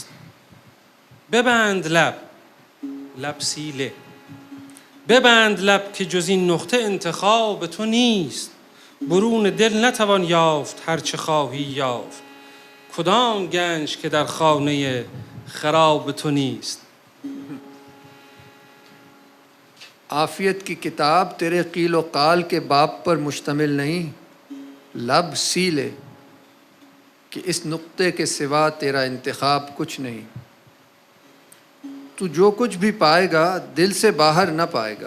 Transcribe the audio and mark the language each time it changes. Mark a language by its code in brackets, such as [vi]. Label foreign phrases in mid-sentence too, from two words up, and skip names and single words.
[fa] ببند لب سیله، ببند لب که جز این نقطه انتخاب تو نیست، برون دل نتوان یافت هرچه خواهی یافت، کدام گنج که در خانه خراب تو نیست۔ [ur] عافیت کی کتاب تیرے قیل و قال کے باب پر مشتمل نہیں، لب سی لے کہ اس نقطے کے سوا تیرا انتخاب کچھ نہیں۔ تو جو کچھ بھی پائے گا دل سے باہر نہ پائے گا۔